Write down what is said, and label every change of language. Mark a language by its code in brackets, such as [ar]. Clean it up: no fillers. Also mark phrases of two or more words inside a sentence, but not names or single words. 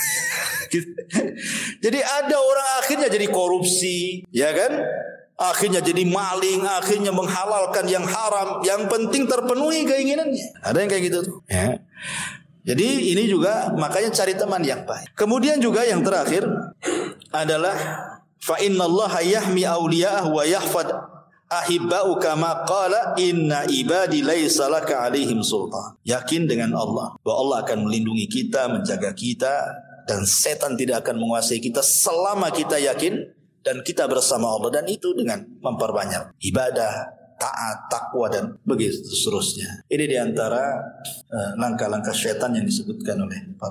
[id] Jadi ada orang akhirnya jadi korupsi. Ya kan? Akhirnya jadi maling, akhirnya menghalalkan yang haram. Yang penting terpenuhi keinginannya. Ada yang kayak gitu tuh. Ya. Jadi ini juga makanya cari teman yang baik. Kemudian juga yang terakhir adalah [ar] فإن الله يحمي أولياءه ويحفظ أحباءه كما قال إن عبادي ليس لك عليهم سلطان. [id] Yakin dengan Allah bahwa Allah akan melindungi kita, menjaga kita, dan setan tidak akan menguasai kita selama kita yakin dan kita bersama Allah, dan itu dengan memperbanyak ibadah, taat, takwa dan begitu seterusnya. Ini diantara langkah-langkah syaitan yang disebutkan oleh para ulama.